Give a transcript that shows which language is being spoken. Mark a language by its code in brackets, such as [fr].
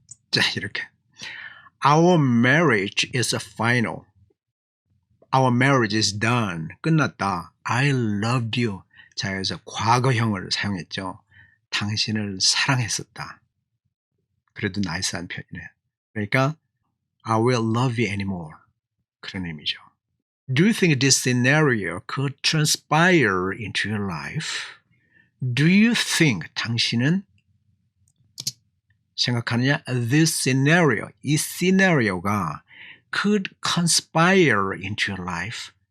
[ko] 자, 이렇게 [en] Our marriage is final. Our marriage is done. [ko] 끝났다. [en] I loved you. [ko] 자, 여기서 과거형을 사용했죠. 당신을 사랑했었다. 그래도 나이스한 표현이네요. 그러니까 [en] I will love you anymore. [ko] 그런 의미죠. [en] Do you think this scenario could transpire into your life? Do you think [ko] 당신은 생각하느냐? [en] This scenario, [ko] 이 시나리오가 [en] could conspire into your life.